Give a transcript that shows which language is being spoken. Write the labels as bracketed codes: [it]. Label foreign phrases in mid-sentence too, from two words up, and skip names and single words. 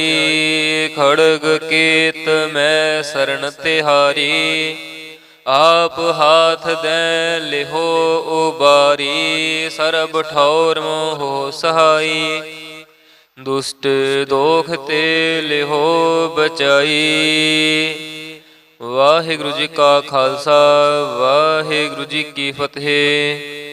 [bra] खड़ग केत में शरण तिहारी, आप हाथ दे लिहो उबारी। सरब ठौर मोहो सहाई, दुष्ट दोख ते लिहो बचाई। [pa] ਵਾਹਿਗੁਰੂ ਜੀ ਕਾ ਖ਼ਾਲਸਾ, ਵਾਹਿਗੁਰੂ ਜੀ ਕੀ ਫ਼ਤਹਿ।